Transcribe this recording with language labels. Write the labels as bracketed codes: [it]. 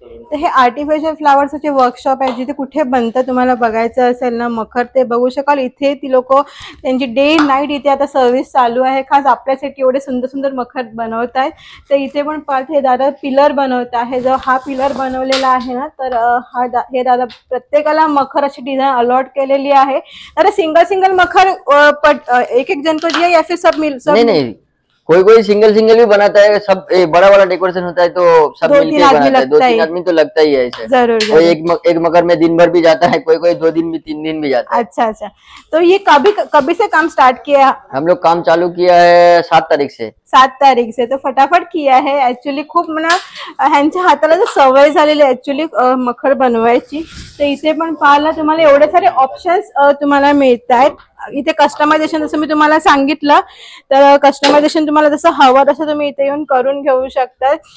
[mr] तर हे artificial फ्लावर्सचे workshop आहे, जिथे कुठे बनतं तुम्हाला बघायचं असेल ना मखर ते बघू शकाल. इथे ती लोक त्यांची डे नाईट इथे आता सर्व्हिस चालू आहे, खास आपल्यासाठी एवढे सुंदर सुंदर मखर बनवत आहेत. तर इथे पण पार्ट हे दादा पिलर बनवत आहे. जो हा पिलर बनवलेला आहे ना, तर हे दादा प्रत्येकाला मखर अशी डिझाईन अलॉट केलेली आहे. [hi] तर सिंगल मखर एक जन को दिया या फिर सब मिल सब? नहीं, कोई सिंगल भी बनाता है. सब बड़ा डेकोरेशन होता है तो सब मिलके बनाता है. 2-3 आदमी तो लगता ही है ऐसे. जरूर. कोई एक मकर में दिन भर भी जाता है, कोई 2 दिन भी 3 दिन भी जाता है. अच्छा. तो ये कभी से काम स्टार्ट किया? हम लोग काम चालू किया है 7 तारीख से. 7 तारीख से. तो फटाफट किया है. [mr] ऍक्च्युली खूप म्हणा ह्यांच्या हाताला सवय झालेली ऍक्च्युली मखर बनवायची. तर इथे पण पाहायला तुम्हाला एवढे सारे ऑप्शन्स तुम्हाला मिळत आहेत. इथे कस्टमायझेशन जसं मी तुम्हाला सांगितलं, तर कस्टमायझेशन तुम्हाला जसं हवं तसं तुम्ही इथे येऊन करून घेऊ शकता.